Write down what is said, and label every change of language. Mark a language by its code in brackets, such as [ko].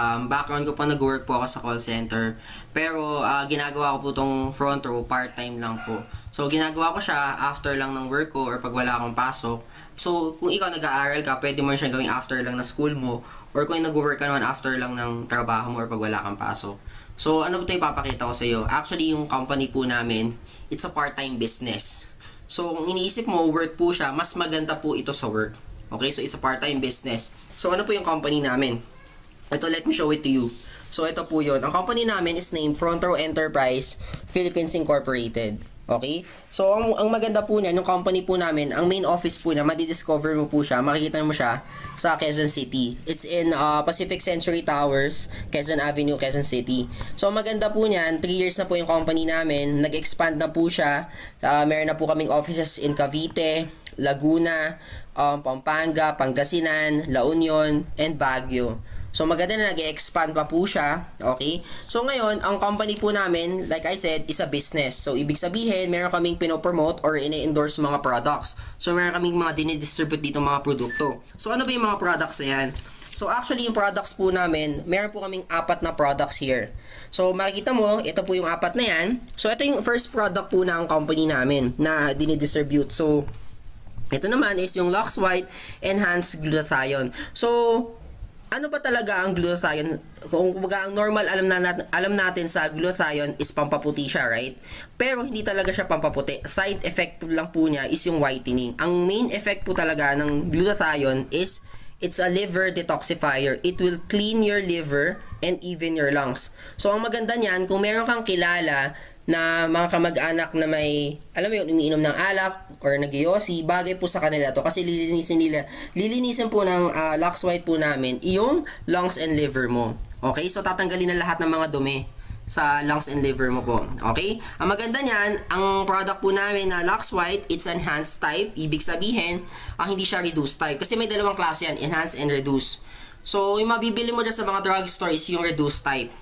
[tl] Background ko pa nag-work po ako sa call center. Pero ginagawa ko po tong front row, part-time lang po. So ginagawa ko siya after lang ng work ko or pag wala akong pasok. So kung ikaw nag-aaral ka, pwede mo siya gawing after lang na school mo. Or kung nag-work ka naman after lang ng trabaho mo or pag wala kang pasok. So ano po ito ipapakita ko sa iyo? [en] Actually [tl] yung company po namin, [en] it's a part-time business. [tl] So kung iniisip mo, work po siya, mas maganda po ito sa work. [en] Okay, so it's a part-time business. [tl] So ano po yung company namin? Ito, [en] let me show it to you. [tl] So ito po yun. Ang company namin is named Front Row Enterprise Philippines Incorporated. Okay? So ang maganda po niyan, yung company po namin, ang main office po niya, madidiscover mo po siya, makikita mo siya sa Quezon City. [en] It's in Pacific Century Towers, Quezon Avenue, Quezon City. [tl] So maganda po niyan, 3 years na po yung company namin, nag-expand na po siya. Meron na po kaming offices in Cavite, Laguna, Pampanga, Pangasinan, La Union, and Baguio. So maganda na nag-expand pa po siya. Okay? [en] So [tl] ngayon, ang company po namin, [en] like I said, is a business. [tl] So ibig sabihin, meron kaming pinopromote or ini-endorse mga products. So meron kaming mga dinidistribute dito mga produkto. So ano ba yung mga products na yan? So actually, yung products po namin, meron po kaming 4 na products here. So makikita mo, ito po yung 4 na yan. So ito yung first product po ng company namin na dinidistribute. So ito naman is yung Lux White Enhanced Glutathione. So, ano ba talaga ang glutathione? Kung kumbaga ang normal alam natin sa glutathione is pampaputi siya, right? Pero hindi talaga siya pampaputi. [en] Side effect lang po niya is yung whitening. [tl] Ang main effect po talaga [en] ng glutathione is it's a liver detoxifier. It will clean your liver and even your lungs. [tl] So, ang maganda niyan, kung meron kang kilala na mga kamag-anak na may, alam mo yun, umiinom ng alak or nag-yosi, bagay po sa kanila to kasi lilinisin po ng Lux White po namin yung lungs and liver mo. Okay? So tatanggalin na lahat ng mga dumi sa lungs and liver mo po. Okay? Ang maganda niyan, ang product po namin na Lux White, it's enhanced type. Ibig sabihin, hindi siya reduced type. Kasi may dalawang klase yan, enhanced and reduced. So, yung mabibili mo dyan sa mga drugstore is yung reduced type.